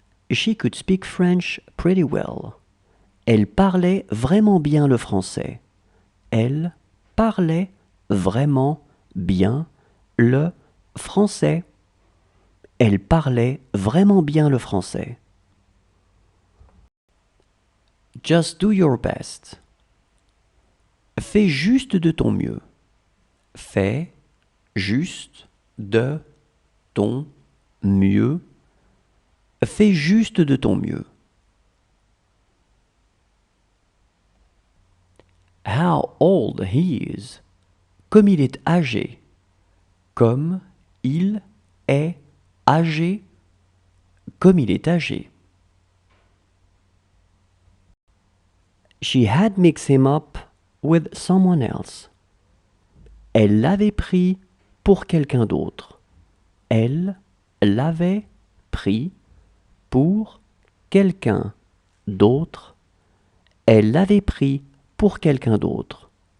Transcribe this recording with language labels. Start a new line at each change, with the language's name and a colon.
English: She could speak French pretty well.
French: Elle parlait vraiment bien le français. Elle parlait vraiment bien le français. Elle parlait vraiment bien le français.
English: Just do your best.
French: Fais juste de ton mieux. Fais juste de ton mieux. Fais juste de ton mieux.
English: How old he is.
French: Comme il est âgé. Comme il est âgé. Comme il est âgé.
English: She had mixed him up with someone else.
French: Elle l'avait pris pour quelqu'un d'autre. Elle l'avait pris pour quelqu'un d'autre. Elle l'avait pris pour quelqu'un d'autre.